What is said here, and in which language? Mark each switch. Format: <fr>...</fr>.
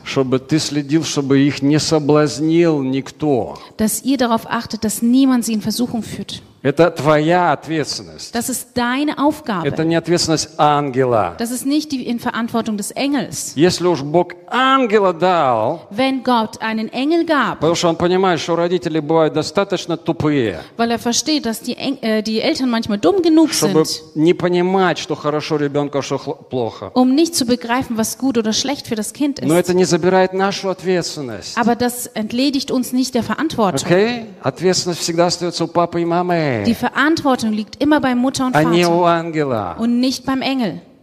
<ru>Чтобы ты следил, чтобы их не соблазнил никто.</ru> <de>Dass ihr darauf achtet, dass niemand sie in Versuchung führt.</de> <ru>Это твоя ответственность.</ru> <de>Das ist deine Aufgabe.</de> <ru>Это не ответственность ангела.</ru> <de>Das ist nicht die Verantwortung des Engels.</de> <ru>Если уж Бог ангела дал,</ru> <de>wenn Gott einen Engel gab,</de> <ru>потому что он понимает, что родители бывают достаточно тупые,</ru> <de>weil er versteht, dass die Eltern manchmal dumm genug</de> <ru>чтобы</ru> <de>sind,</de> <ru>чтобы не понимать, что хорошо ребенку, что плохо,</ru> <de>um nicht zu begreifen, was gut oder schlecht für das Kind ist.</de> <ru>Но это не забирает нашу ответственность.</ru> <de>Aber das entledigt uns nicht der Verantwortung.</de> <en>Okay?</en> <ru>Ответственность всегда остается у папы и мамы.</ru> <de>Die Verantwortung liegt immer bei Mutter und Vater und nicht beim Engel.</de>